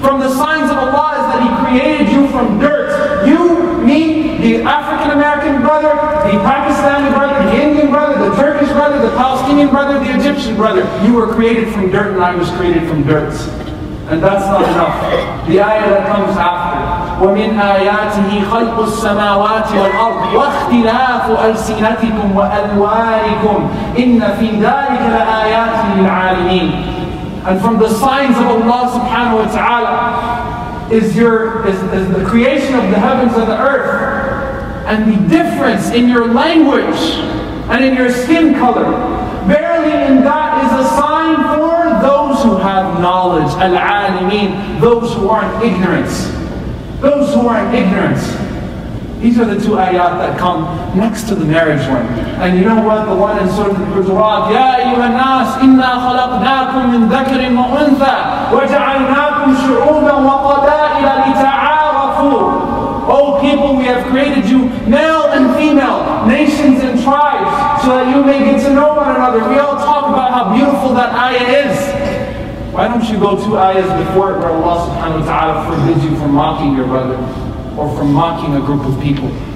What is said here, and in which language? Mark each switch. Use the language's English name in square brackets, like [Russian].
[English] From the signs of Allah is that He created you from dirt. You, me, the African American brother, the Pakistani brother, the Indian brother, the Turkish brother, the Palestinian brother, the Egyptian brother. You were created from dirt and I was created from dirt. And that's not enough. The ayah that comes after, [Arabic] ومن آياته خلق السماوات والأرض واختلاف ألسنتكم وألوانكم إن في ذلك لآيات للعالمين. [English] And from the signs of Allah subhanahu wa ta'ala is the creation of the heavens and the earth, and the difference in your language and in your skin color. Verily in that is a sign for those who have knowledge, al-alimeen, those who are in ignorance. Those who are in ignorance. These are the two ayat that come next to the marriage one. And you know what? The one in Surah Al-Hujurat, [Arabic] يَا أَيُّهَا النَّاسِ إِنَّا خَلَقْنَاكُم مِّن ذَكَرٍ وَأُنثَى وَجَعَلْنَاكُمْ شُعُوبًا وَقَبَائِلَ لِتَعَارَفُوا. [English] O people, we have created you male and female, nations and tribes, so that you may get to know one another. We all talk about how beautiful that ayah is. Why don't you go 2 ayahs before it where Allah subhanahu wa ta'ala forbids you from mocking your brother or from mocking a group of people?